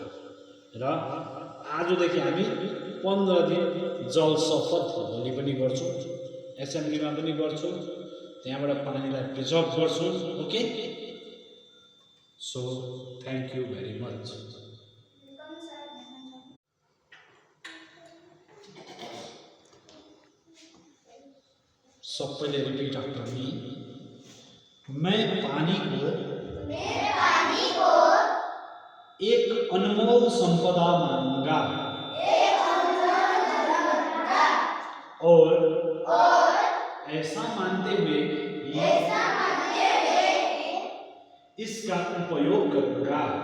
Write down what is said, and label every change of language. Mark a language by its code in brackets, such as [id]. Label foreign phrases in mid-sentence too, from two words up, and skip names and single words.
[ne] र आजदेखि हामी 15 दिन जल शपथ भोलि पनि गर्छौँ, एसेम्ब्लीमा पनि गर्छौँ, त्यहाँबाट पानीलाई प्रिजर्भ गर्छौँ। [en] Okay, so thank you very much. [ne] सबैले [en] repeat after me. [hi] मैं पानी को एक अनमोल संपदा मानूंगा और ऐसा मानते हुए इसका उपयोग करूंगा।